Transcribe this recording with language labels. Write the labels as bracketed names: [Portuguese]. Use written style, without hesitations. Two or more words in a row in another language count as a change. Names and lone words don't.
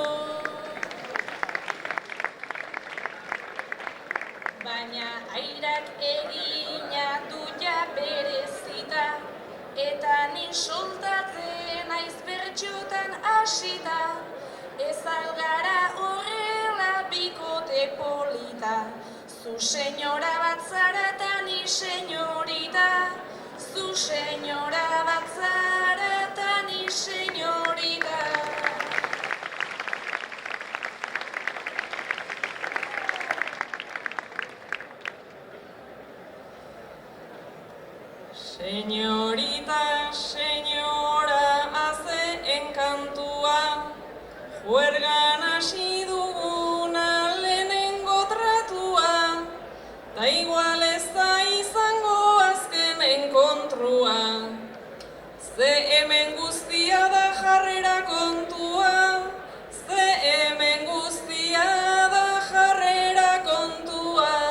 [Basque] Baina airak egina du ja berezita, eta ni soltatzen naiz bertxotan hasita, ez algara horrela bikote polita, zu senyora bat zara eta ni senyorita, zu senyora bat zara eta ni senyorita. [Spanish] Señorita, señora, [Basque] hace enkantua, juergan hasi duguna lehenengo tratua, ta igual ez da izango azken enkontrua. Ze hemen guztia da jarrera kontua, ze hemen guztia da jarrera kontua.